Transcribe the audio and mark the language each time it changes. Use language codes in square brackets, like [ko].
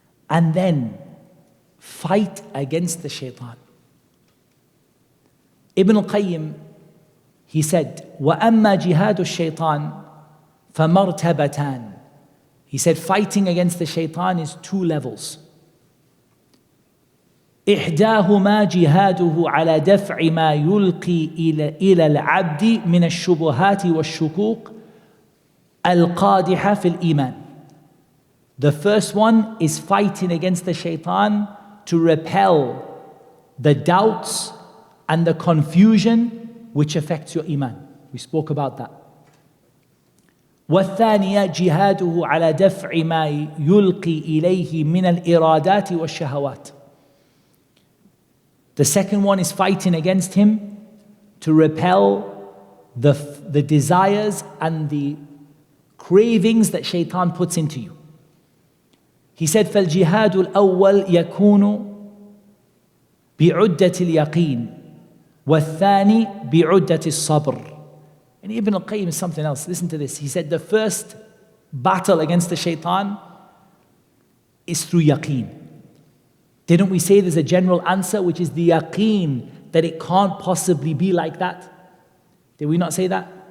[en] And then fight against the shaitan. [ar] Ibn al-Qayyim, [en] he said, [ar] وَأَمَّا جِهَادُ الشَّيْطَانِ فَمَرْتَبَتَانِ. [en] He said fighting against the shaitan is two levels. [ar] إحداهما جهاده على دفع ما يلقي إلى العبد من الشبهات والشكوك القادحة في الإيمان. [en] The first one is fighting against the shaitan to repel the doubts and the confusion which affects your iman. We spoke about that. [ar] والثانية جهاده على دفع ما يلقي إليه من الإرادات والشهوات. [en] The second one is fighting against him to repel the desires and the cravings that shaitan puts into you. He said, [ar] فَالْجِهَادُ الْأَوَّلِ يَكُونُ بِعُدَّةِ الْيَقِينِ وَالثَّانِي بِعُدَّةِ الصَّبْرِ. [en] And Ibn al-Qayyim is something else. Listen to this. He said the first battle against the shaitan is through yaqeen. Didn't we say there's a general answer, which is the yaqeen that it can't possibly be like that? Did we not say that?